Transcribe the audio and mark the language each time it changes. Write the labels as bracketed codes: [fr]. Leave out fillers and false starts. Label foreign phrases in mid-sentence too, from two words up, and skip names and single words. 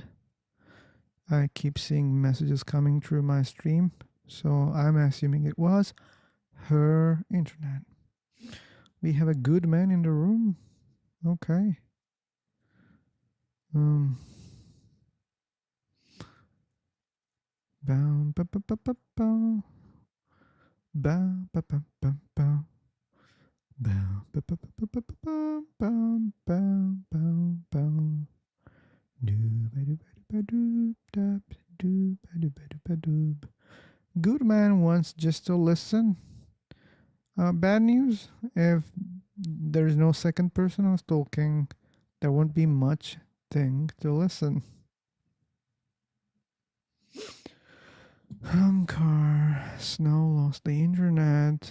[en] I keep seeing messages coming through my stream, so I'm assuming it was her internet. We have a good man in the room. Okay. Bow, ba, ba, ba, ba, bow. Bow, ba, ba, ba, bow. Bow, ba, ba, ba, ba, ba, ba, bow, bow, bow, bow, bow. Doo, ba, doo, ba, doo, ba, doo, da, ba, doo, ba, doo, ba, doo, ba, doo. Good man wants just to listen. Bad news, if there's no second person who's talking, there won't be much thing to listen. Car, Snow lost the internet.